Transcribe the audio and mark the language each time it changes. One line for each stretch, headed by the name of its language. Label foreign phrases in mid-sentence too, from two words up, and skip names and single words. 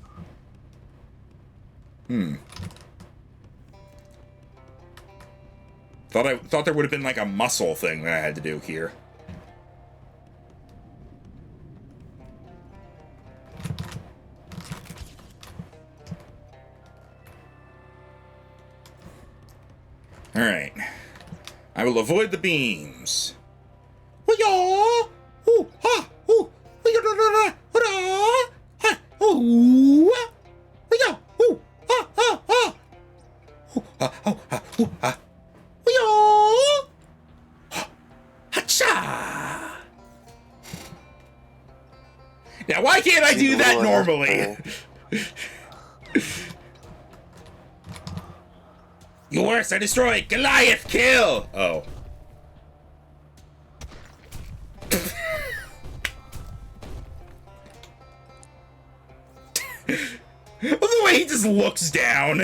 English: Thought there would have been like a muscle thing that I had to do here. Alright. I will avoid the beams. Hoo-yah! Hoo-ha! Hoo! Hoo-yah-da-da-da! Hoo-da! Ha! Hoo! Hoo-yah! Hoo! Ha! Ha! Ha! Hoo-ha! Hoo-ha! Hoo-ha! Hoo-yah! Ha-cha! Now, why can't I do that normally? You worse, I destroyed! Goliath kill! Oh. The way he just looks down.